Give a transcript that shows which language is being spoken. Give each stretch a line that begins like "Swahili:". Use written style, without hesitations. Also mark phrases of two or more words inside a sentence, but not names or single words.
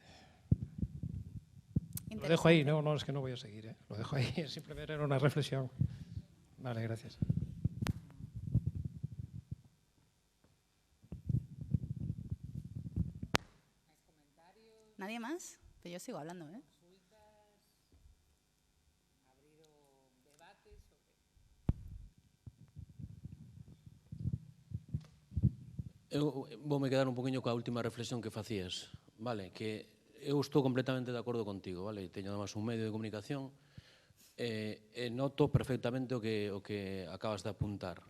Spanish: Lo dejo ahí, no, es que no voy a seguir, lo dejo ahí, simplemente era una reflexión. Vale, gracias. ¿Nadie más? Pero yo sigo hablando, ¿eh?
Galician: Eu voume quedar un poquinho coa última reflexión que facías, vale? Que eu estou completamente de acordo contigo, vale? Teño además un medio de comunicación e noto perfectamente o que acabas de apuntar.